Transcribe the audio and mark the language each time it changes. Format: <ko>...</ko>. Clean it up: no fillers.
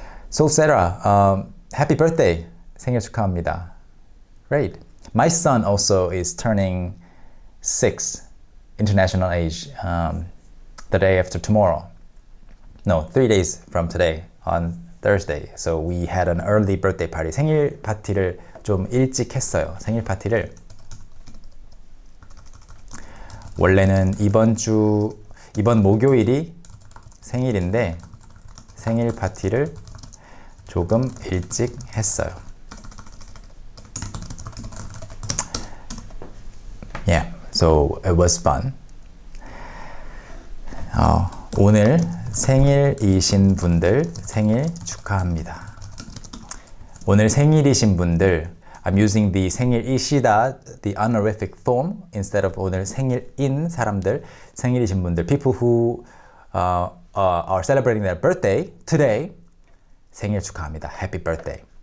<en>So, Sarah, happy birthday.</en> <ko>생일 축하합니다.</ko> <en>Great. My son also is turning 6. International age, the day after tomorrow. No, 3 days from today, on Thursday. So we had an early birthday party.</en> <ko>생일 파티를 좀 일찍 했어요. 생일 파티를. 원래는 이번 목요일이 생일인데 생일 파티를 조금 일찍 했어요.</ko> <en>Yeah. So it was fun.</en> <ko>오늘 생일이신 분들 생일 축하합니다. 오늘 생일이신 분들,</ko> <en>I'm using the 생일이시다, the honorific form instead of</en> <ko>오늘 생일인 사람들, 생일이신 분들,</ko> <en>people who are celebrating their birthday today,</en> <ko>생일 축하합니다.</ko> <en>Happy birthday.</en>